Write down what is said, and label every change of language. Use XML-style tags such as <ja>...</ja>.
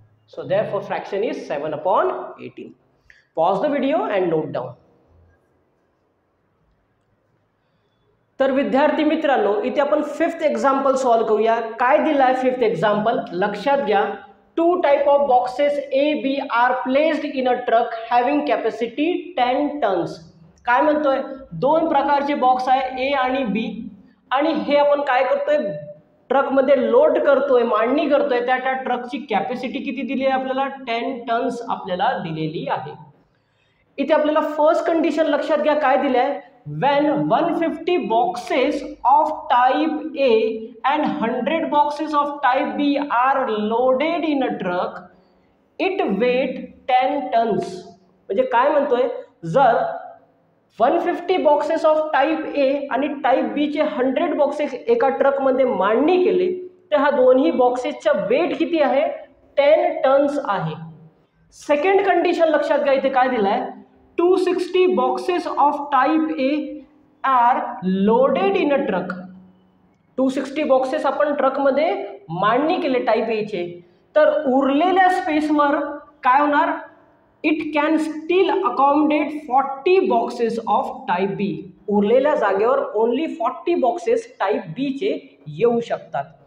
<en>So therefore fraction is 7/18. Pause the video and note down.</en> <mr>तर विद्यार्थी मित्रांनो, इथे आपण 5th एक्झाम्पल सॉल्व्ह करूया. काय दिलं आहे 5th एक्झाम्पल, लक्षात घ्या.</mr> <en>2 type of boxes A, B are placed in a truck having capacity 10 tons.</en> <mr>काय म्हणतोय, 2 प्रकारचे बॉक्स आहे A आणि B, आणि हे आपण काय करतोय, ट्रक मध्ये लोड करतोय, मांडणी करतोय. त्या ट्रकची कॅपॅसिटी किती दिली आहे आपल्याला, 10 टन्स आपल्याला दिलेली आहे. इथे आपल्याला फर्स्ट कंडिशन लक्षात घ्या, काय दिले आहे,</mr> <en>when 150 boxes of type A and 100 boxes of type B are loaded in a truck, it weight 10 tons.</en> <mr>म्हणजे काय म्हणतोय, जर 150 बॉक्सेस ऑफ टाइप A आणि टाइप B चे 100 बॉक्सेस एका ट्रक मध्ये मांडणी केले, तर हा दोन्ही बॉक्सेसचा वेट किती आहे, 10 टन्स आहे. सेकंड कंडिशन लक्षात घ्या, इथे काय दिलाय,</mr> <en>260 boxes of type A are loaded in a truck.</en> <mr>260 boxes आपण ट्रक मध्ये मांडणी केले टाइप A चे, तर उरलेल्या स्पेसवर काय होणार,</mr> <en>It can still accommodate 40 boxes of type B.</en> <mr>उरलेल्या जागेवर ओनली 40 बॉक्सेस टाइप B चे येऊ शकतात.</mr>